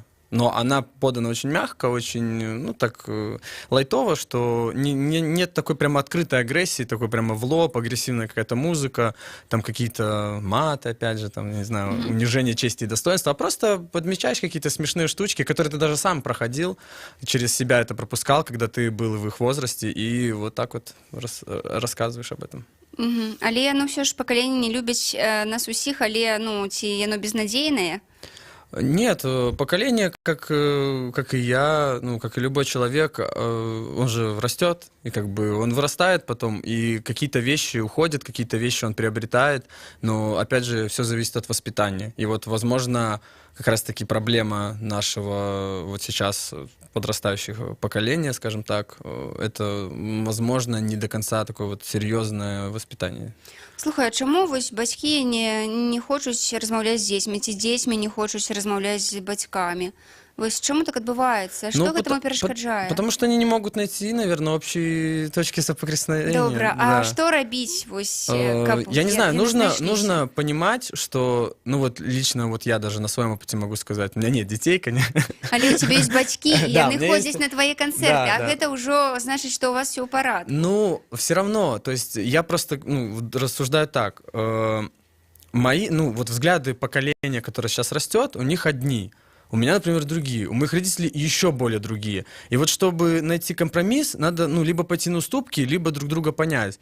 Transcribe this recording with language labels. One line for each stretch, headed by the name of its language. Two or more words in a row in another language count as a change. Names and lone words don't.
Russian: Но она подана очень мягко, очень, ну, так, лайтово, что нет такой прямо открытой агрессии, такой прямо в лоб, агрессивная какая-то музыка, там какие-то маты, опять же, там, не знаю, унижение чести и достоинства, а просто подмечаешь какие-то смешные штучки, которые ты даже сам проходил, через себя это пропускал, когда ты был в их возрасте, и вот так вот рассказываешь об этом.
Belarusian: Але, ну, все ж пакаленне не любіць нас усіх, але, ну, ці яно безнадзейнае?
Russian: Нет, поколение, как и я, ну, как и любой человек, он же растет, и как бы он вырастает потом, и какие-то вещи уходят, какие-то вещи он приобретает, но, опять же, все зависит от воспитания. И вот, возможно, как раз-таки проблема нашего вот сейчас подрастающего поколения, скажем так, это, возможно, не до конца такое вот серьезное воспитание.
Belarusian: Слухай, а чаму вось бацькі не хочуць размаўляць з дзецьмі, ці дзецьмі не хочуць размаўляць з бацькамі? Вось чаму так адбываецца? Што гэтаму перашкаджае?
Russian: Потому что они не могут найти, наверное, общие точки соприкосновения.
Belarusian: Добра,
Russian: Да.
Belarusian: а што рабіць вось, каб
Russian: Я не знаю,
Belarusian: яны знайшліся?
Russian: нужно понимать, что, ну вот лично вот я даже на своем опыте могу сказать, у меня нет детей, конечно.
Belarusian: Але
Russian: у тебя
Belarusian: ёсць бацькі, і
Russian: Да,
Belarusian: яны
Russian: у меня
Belarusian: ходзяць
Russian: есть-
Belarusian: на твае канцэрты,
Russian: Да,
Belarusian: а
Russian: да.
Belarusian: гэта ўжо значыць, што ў вас все ў парадку.
Russian: Ну, все равно, то есть я просто рассуждаю так. Мои, ну, вот взгляды поколения, которое сейчас растет, у них одни. У меня, например, другие. У моих родителей еще более другие. И вот чтобы найти компромисс, надо, ну, либо пойти на уступки, либо друг друга понять.